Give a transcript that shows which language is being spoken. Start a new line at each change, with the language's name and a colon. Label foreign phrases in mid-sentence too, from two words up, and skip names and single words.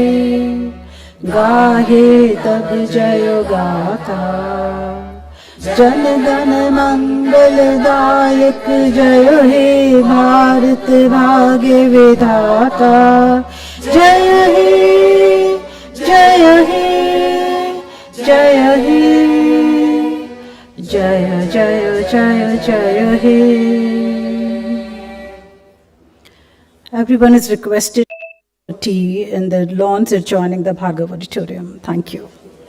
Bangla: গাহে তব জয় গাথা জন গণ মঙ্গলদায়ক জয় হে ভারত ভাগ্য বিধাতা জয় হে জয় হে জয় হে জয় জয় জয় জয় হে.
English: Everyone is requested tea in the lawns adjoining the Bhargav Auditorium. Thank you.